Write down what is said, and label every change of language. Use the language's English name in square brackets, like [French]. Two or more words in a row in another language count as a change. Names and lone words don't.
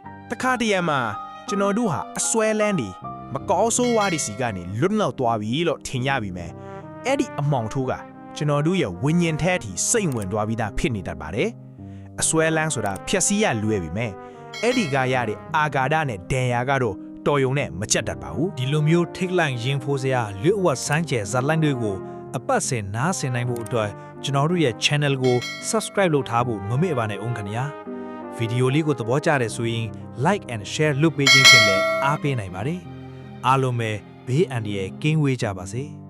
[Burmese] တခါတည်းမှာကျွန်တော်တို့ဟာအစွဲလန်းဒီမကောဆိုးဝါးဒီစီကနေလွတ်လောက်သွားပြီလို့ထင်ရပြီမယ်အဲ့ဒီအမှောင်ထိုးကကျွန်တော်တို့ရဲ့ဝိညာဉ်ထဲအထိစိတ်ဝင်သွားပြီးသားဖြစ်နေတတ်ပါတယ်အစွဲလန်းဆိုတာဖြက်စီးရလွယ်ပြီမဲ့အဲ့ဒီကရတဲ့အာဂါဒနဲ့ဒန်ယာကတော့တော်ယုံနဲ့မချက်တတ်ပါဘူး ဒီလိုမျိုးထိတ်လန့်ရင်ဖိုးစရာလွတ်ဝတ်စမ်းကျယ်ဇာတ်လမ်းတွေကိုအပတ်စဉ်နားဆင်နိုင်ဖို့အတွက်ကျွန်တော်တို့ရဲ့ channel ကို subscribe လုပ်ထားဖို့မမေ့ပါနဲ့ဦးခင်ဗျာဗီဒီယိုလေးကိုသဘောကျတယ်ဆိုရင် [English] like and share [Burmese] လုပ်ပေးခြင်းဖြင့်လည်းအားပေးနိုင်ပါတယ်အားလုံးပဲဘေးအန္တရာယ်ကင်းဝေးကြပါစေ